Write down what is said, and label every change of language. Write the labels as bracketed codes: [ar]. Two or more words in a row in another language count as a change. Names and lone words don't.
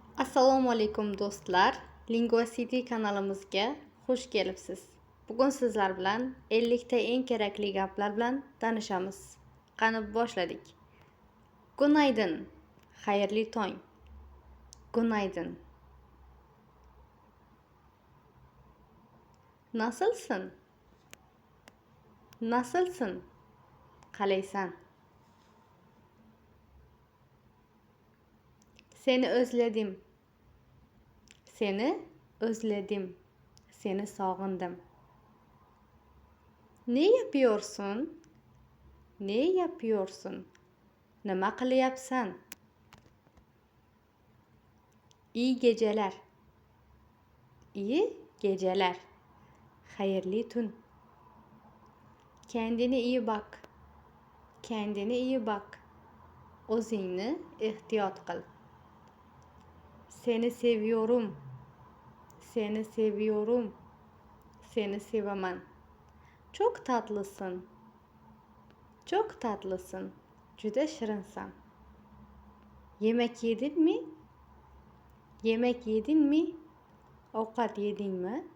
[uz] Assalomu alaykum do'stlar. Linguacity kanalimizga xush kelibsiz. Bugun sizlar bilan 50 ta eng kerakli gaplar bilan tanishamiz. Qani boshladik. Günaydın. Xayrli tong. [tr] Günaydın. Nasılsın? Nasılsın? Qalaysan? Seni özledim. Seni özledim. [uz] Seni sog'indim. [tr] Ne yapıyorsun? Ne yapıyorsun? [uz] Nima qilyapsan? [tr] İyi geceler. İyi geceler. [uz] Xayrli tun. [tr] Kendine iyi bak. Kendine iyi bak. [uz] O'zingni ehtiyot qil. [tr] Seni seviyorum. Seni seviyorum. [uz] Seni sevaman. [tr] Çok tatlısın. Çok tatlısın. [uz] Juda shirinsan. [tr] Yemek yedin mi? Yemek yedin mi? [uz] Ovqat yedingmi?